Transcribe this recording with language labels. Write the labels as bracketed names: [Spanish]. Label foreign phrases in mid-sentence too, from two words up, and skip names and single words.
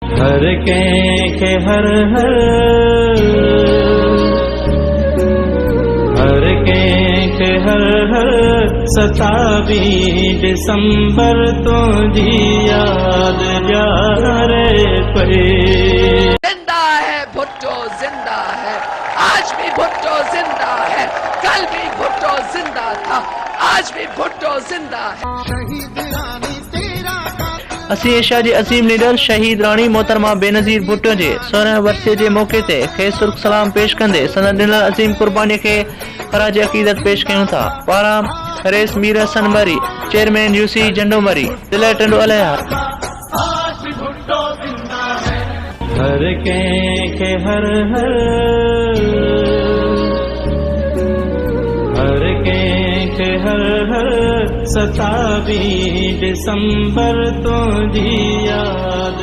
[Sindhi] हर के हर के हर 27 दिसंबर तो जी याद प्यारे पे। [Urdu] زندہ ہے بھٹو، زندہ ہے، آج بھی بھٹو زندہ ہے، کل بھی بھٹو زندہ تھا، آج بھی بھٹو زندہ ہے. [Sindhi] असी एशिया जे अजीम लीडर शहीद राणी मोहतरमा बेनज़ीर भुट्टो जे 16 वर्षे जे मौके ते खेसुर्ख सलाम पेश कंदे संदन ॾिनल अजीम कुर्बानी के खराज अक़ीदत पेश कयूं था। पारा रेस मीर हसन मरी, चेयरमैन यूसी झंडो मरी, दिल टंडो अलैहा। हर के हर के हर 27 दिसंबर तो जी याद